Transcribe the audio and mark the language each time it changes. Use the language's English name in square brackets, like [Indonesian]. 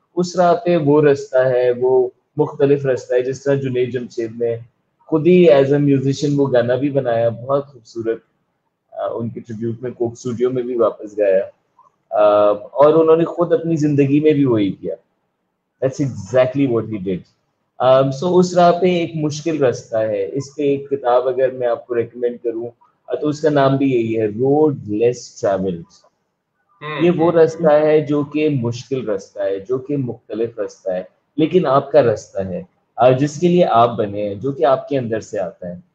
[Urdu] اس راہ پہ وہ رستہ ہے, وہ مختلف رستہ ہے. جس طرح جنید جمشید نے خود ہی ایز اے میوزیشین وہ گانا بھی بنایا, بہت خوبصورت, ان کے ٹریبیوٹ میں کوک اسٹوڈیو میں بھی واپس گایا, اور انہوں نے خود اپنی زندگی میں بھی وہی کیا. [English] That's exactly what he did. [Urdu] So اس راہ پہ ایک مشکل راستہ ہے. اس پہ ایک کتاب اگر میں آپ کو ریکمینڈ کروں تو اس کا نام بھی یہی ہے, روڈ لیس ٹریولڈ. یہ وہ راستہ ہے جو کہ مشکل راستہ ہے, جو کہ مختلف راستہ ہے, لیکن آپ کا راستہ ہے, جس کے لیے آپ بنے ہیں, جو کہ آپ کے اندر سے آتا ہے.